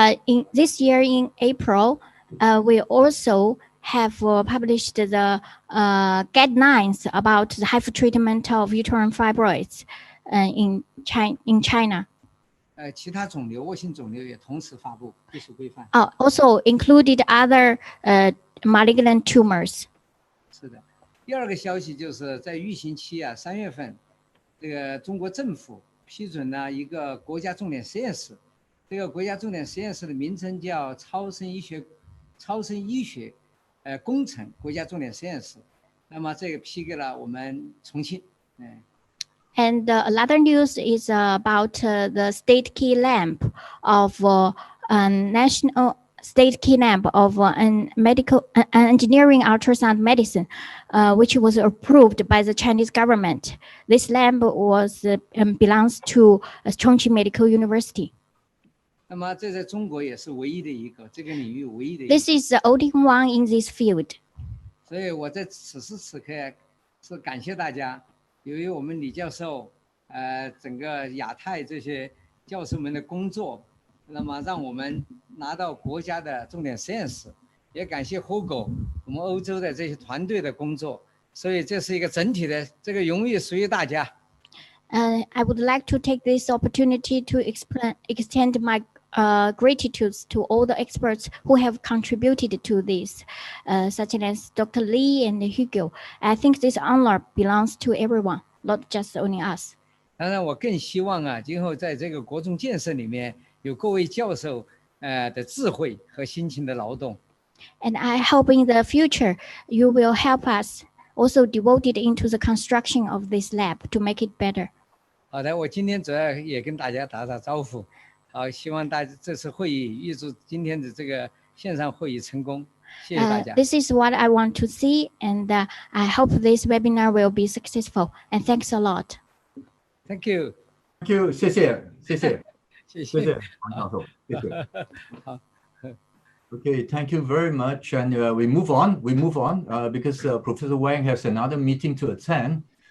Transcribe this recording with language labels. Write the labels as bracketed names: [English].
[English] In this year in April, we also have published the guidelines about the HIFU treatment of uterine fibroids in China. [Chinese] 其他肿瘤、恶性肿瘤也同时发布技术规范。 [English] Also included other malignant tumors. [Chinese] 是的。第2个消息就是在预行期3月份，这个中国政府批准了一个国家重点实验室。这个国家重点实验室的名称叫超声医学工程国家重点实验室。那么这个批给了我们重庆。 [English] And another news is about the state key lab of national state key lab of medical engineering ultrasound medicine, which was approved by the Chinese government. This lab was belongs to Chongqing Medical University. [Chinese] 那么这在中国也是唯一的一个这个领域唯一的一个。 [English] This is the only one in this field. [Chinese] 所以我在此时此刻是感谢大家，由于我们李教授，整个亚太这些教授们的工作，那么让我们拿到国家的重点实验室，也感谢 Hugo 我们欧洲的这些团队的工作，所以这是一个整体的这个荣誉属于大家。 [English] I would like to take this opportunity to extend my gratitude to all the experts who have contributed to this, such as Dr. Lee and Hugo. I think this honor belongs to everyone, not just only us. [Chinese] 当然，我更希望今后在这个国中建设里面有各位教授的智慧和辛勤的劳动。 [English] And I hope in the future you will help us also devoted into the construction of this lab to make it better. [Chinese] 好的，我今天主要也跟大家打打招呼。好，希望大家这次会议预祝今天的这个线上会议成功。谢谢大家。 [English] This is what I want to see, and I hope this webinar will be successful. And thanks a lot. Thank you. Thank you. [Chinese] 谢谢，谢谢，谢谢王教授，谢谢。好。 [English] Okay, thank you very much. And we move on because Professor Wang has another meeting to attend.